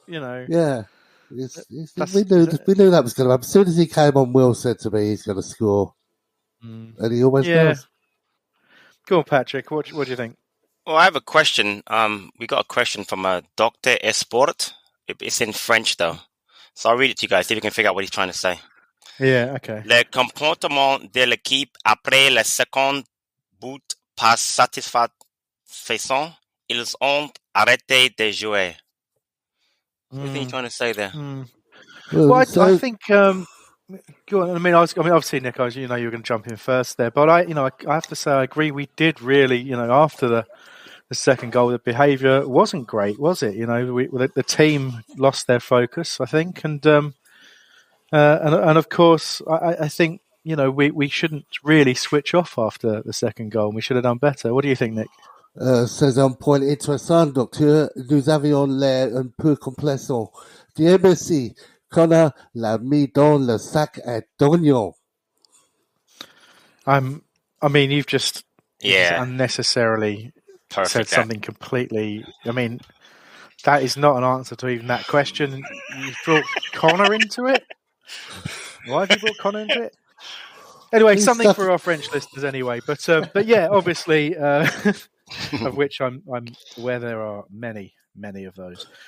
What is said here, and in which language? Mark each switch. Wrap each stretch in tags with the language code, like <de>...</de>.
<en>yeah, we knew that was going to happen. As soon as he came on, Will said to me he's going to score, and he always does. Go on, Patrick. What do you think? Well, I have a question. We got a question from Dr. Esport. It's in French though, so I'll read it to you guys. See if you can figure out what he's trying to say. Yeah. Okay.</en> <fr>Le comportement de l'équipe après le second but pas satisfaisant. Ils ont arrêté de jouer.</fr> <en>What do you think you're trying to say there? Well, I think. Go on. I mean, obviously, Nick, you were going to jump in first there, but I have to say, I agree. We did really, after second goal, the behaviour wasn't great, was it? The team lost their focus, I think, and of course, I think we shouldn't really switch off after the second goal. We should have done better. What do you think, Nick?</en> <fr>C'est un point intéressant, docteur. Nous avions l'air un peu complaisants. Dieu merci, Conor l'a mis dans le sac à d'oignons.</fr> <en>You've just unnecessarily said something completely. That is not an answer to even that question. You brought Conor into it. Why have you brought Conor into it? Anyway, something for our French listeners, anyway. But yeah, obviously, of which I'm aware there are many of those.</en>